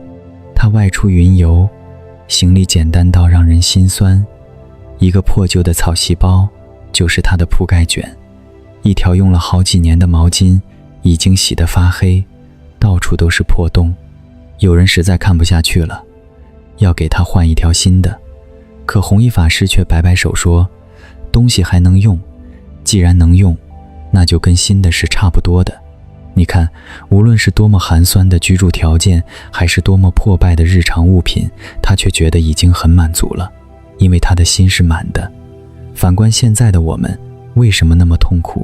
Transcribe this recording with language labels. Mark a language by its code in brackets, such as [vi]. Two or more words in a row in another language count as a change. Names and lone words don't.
[zh] 他外出雲遊，行李簡單到讓人心酸，一個破舊的草席包就是他的鋪蓋卷，一條用了好幾年的毛巾已經洗得發黑，到處都是破洞。有人實在看不下去了，要給他換一條新的，可弘一法師卻擺擺手說，東西還能用，既然能用，那就跟新的是差不多的。你看，無論是多麼寒酸的居住條件，還是多麼破敗的日常物品，他卻覺得已經很滿足了，因為他的心是滿的。反觀現在的我們，為什麼那麼痛苦？